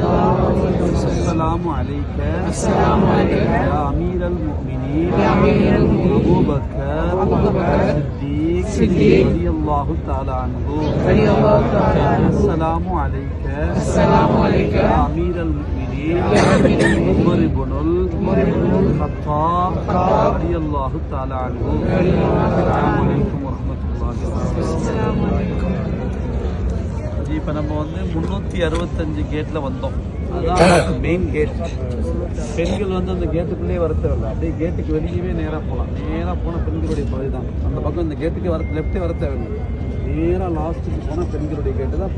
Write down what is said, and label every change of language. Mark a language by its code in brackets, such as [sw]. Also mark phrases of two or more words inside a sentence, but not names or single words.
[ar] السلام عليك يا أمير المؤمنين أبو بكر الصديق رضي الله تعالى عنه. السلام عليك يا أمير المؤمنين عمر بن الخطاب رضي الله تعالى عنه. السلام عليكم ورحمة الله وبركاته. [ta] இப்போ நம்ம வந்து 365 கேட்டில் வந்தோம். அதுதான் [en] main gate. [ta] பெண்கள் வந்து அந்த கேட்டுக்குள்ளேயே வர தேவையில்லை, அப்படியே கேட்டுக்கு வெளியவே நேராக போகலாம். நேராக போனால் பெண்களுடைய பகுதி தான். அந்த பக்கம் இந்த கேட்டுக்கு வர லெஃப்டே வர தேவையில்லை, நேராக லாஸ்ட்டுக்கு போனால் பெண்களுடைய கேட்டு தான்.